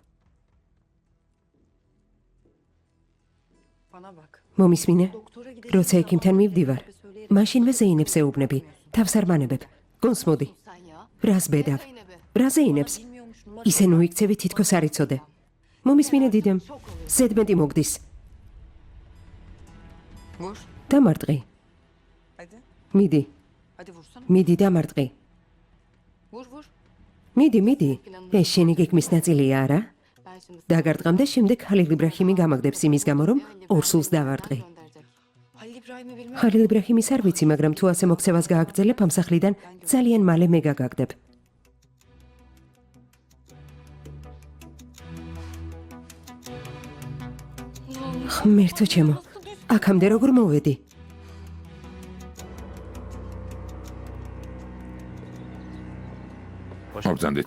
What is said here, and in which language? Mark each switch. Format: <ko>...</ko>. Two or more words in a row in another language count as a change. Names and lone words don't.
<tr>Bana bak.</tr> <ka>მომისმინე? როცა ექიმთან მივდივარ, მაშინვე ზეინებს ეუბნები, თავს არ მანებებ. გონს მოდი. რას ბედავ? რა ზეინებს? ისე ნუიქცევი თითქოს არ იცოდე. მომისმინე დიდემ, ზედმეტი მოგდის. Vur. დამარტყი. Hadi. მიდი,</ka> <tr>Hadi vursana.</tr> <ka>მიდი დამარტყი.</ka> <tr>Vur vur.</tr> <ka>მიდი. ეს შენი გეგმის ნაწილია, არა?</ka> <tr>Ben şimdi</tr> <ka>დაგარტყამ და შემდეგ ხალილ იბრაჰიმი გამაგდებს იმის გამო, რომ ორ სულს დავარტყი.</ka> <tr>gönderecek. Halil İbrahim'i bilmem.</tr> <ka>ხალილ იბრაჰიმის არ ვიცი, მაგრამ თუ ასე მოქცევას გააგრძელებ, ამ სახლიდან ძალიან მალე მე გაგაგდებ. ღმერთო ჩემო, აქამდე როგორ მოვედი? მოგზანდით.</ka>